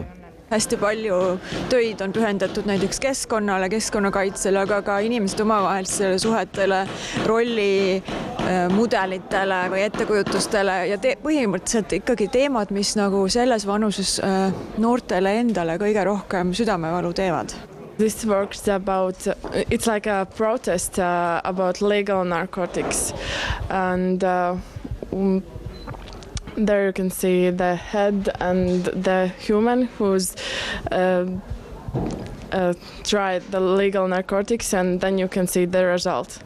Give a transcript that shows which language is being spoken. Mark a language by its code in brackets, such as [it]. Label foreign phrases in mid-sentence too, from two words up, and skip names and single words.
[et] Hästi palju töid on pühendatud näiteks keskkonnale, keskkonnakaitsele, aga ka inimeste omavahelisele suhetele, rolli mudelitele või ettekujutustele ja põhimõtteliselt ikkagi teemad, mis nagu selles vanuses noortele endale kõige rohkem südamevalu teevad. [en] This works it's like a protest about legal narcotics and there you can see the head and the human who's tried the legal narcotics, and then you can see the result.